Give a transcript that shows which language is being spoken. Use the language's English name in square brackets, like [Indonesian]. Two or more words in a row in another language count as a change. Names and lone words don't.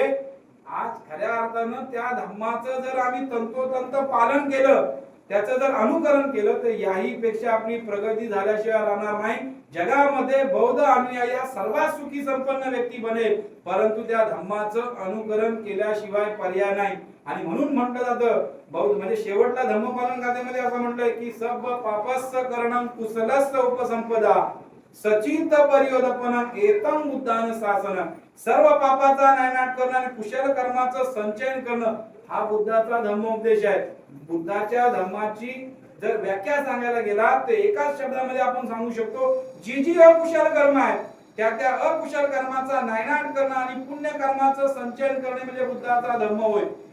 [Marathi] आज खऱ्या अर्थानं त्या धर्माचं जर आम्ही तंतोतंत पालन केलं, त्याचं जर अनुकरण केलं तर याही पेक्षा आपली प्रगती झाल्याशिवाय राहणार नाही. जगामध्ये बौद्ध अनुयायी या सर्वात सुखी संपन्न व्यक्ती बनेल, परंतु त्या धर्माचं अनुकरण केल्याशिवाय पर्याय नाही. आणि म्हणून म्हटलं जातं बौद्ध म्हणजे शेवटला धर्मपालन गाथेमध्ये असं म्हटलंय की [Pali] सब पापस्य करणं कुशलस्य उपसंपदा सचिंत परियोदपनं एतम बुद्धान शासन. [Marathi] सर्व पापाचा नायनाट करणं आणि कुशल कर्माचं संचयन करणं हा बुद्धाचा धर्मोपदेश आहे. बुद्धाच्या धर्माची जर व्याख्या सांगायला गेला तर एकाच शब्दामध्ये आपण सांगू शकतो, जी अकुशल कर्म आहे त्या अकुशल कर्माचा नायनाट करणं आणि पुण्य कर्माचं संचयन करणे म्हणजे बुद्धाचा धर्म होय.